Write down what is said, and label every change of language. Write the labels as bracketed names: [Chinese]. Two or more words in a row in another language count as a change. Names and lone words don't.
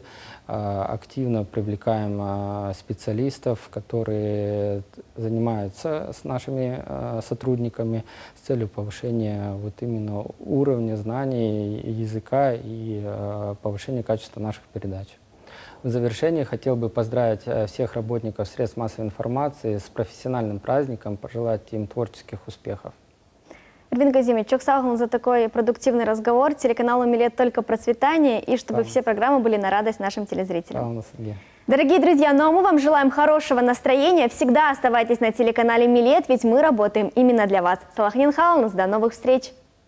[Russian] Активно привлекаем специалистов, которые занимаются с нашими сотрудниками с целью повышения вот именно уровня знаний языка и повышения качества наших передач. В завершение хотел бы поздравить всех работников средств массовой информации с профессиональным праздником, пожелать им творческих успехов. Эрвин Казимович, [Crimean Tatar] çok sağ olun [Russian] за такой продуктивный разговор. Телеканалу «Милет» только процветания, и чтобы все программы были на радость нашим телезрителям. Дорогие друзья, ну а мы вам желаем хорошего настроения. Всегда оставайтесь на телеканале «Милет», ведь мы работаем именно для вас. [Crimean Tatar] Салахнин Халнус, [Russian] до новых встреч!